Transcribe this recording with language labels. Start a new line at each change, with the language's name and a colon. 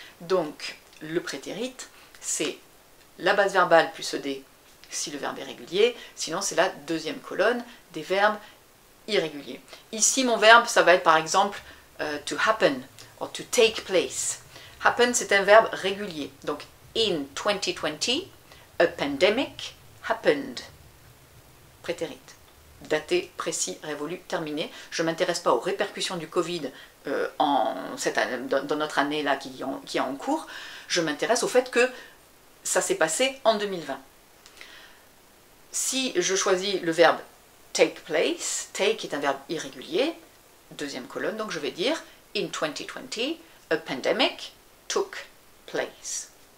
French: Donc le prétérite, c'est la base verbale plus ed si le verbe est régulier, sinon c'est la deuxième colonne des verbes irréguliers. Ici mon verbe, ça va être par exemple to happen ou to take place. Happen, c'est un verbe régulier.
English: Donc in 2020, a pandemic happened.
French: Prétérite. Daté, précis, révolu, terminé. Je ne m'intéresse pas aux répercussions du Covid dans notre année là qui est en cours. Je m'intéresse au fait que ça s'est passé en 2020. Si je choisis le verbe take place, take est un verbe irrégulier, deuxième colonne, donc je vais dire
English: in 2020, a pandemic took place.